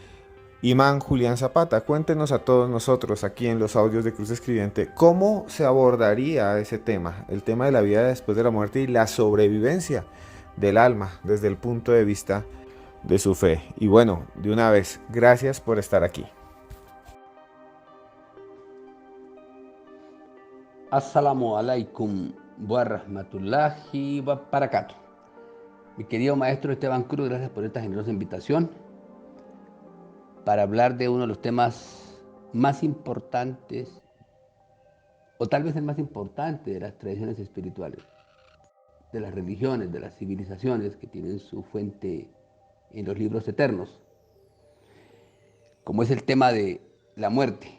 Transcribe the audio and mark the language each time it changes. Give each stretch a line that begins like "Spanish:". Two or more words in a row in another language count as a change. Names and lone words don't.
Spanish: Imán Julián Zapata, cuéntenos a todos nosotros aquí en los audios de Cruz Escribiente, ¿cómo se abordaría ese tema, el tema de la vida después de la muerte y la sobrevivencia del alma desde el punto de vista de su fe? Y bueno, de una vez, gracias por estar aquí.
Arabic: السلام عليكم ورحمة الله وبركاته.
Spanish: Mi querido maestro Esteban Cruz, gracias por esta generosa invitación para hablar de uno de los temas más importantes, o tal vez el más importante de las tradiciones espirituales, de las religiones, de las civilizaciones que tienen su fuente en los libros eternos, como es el tema de la muerte.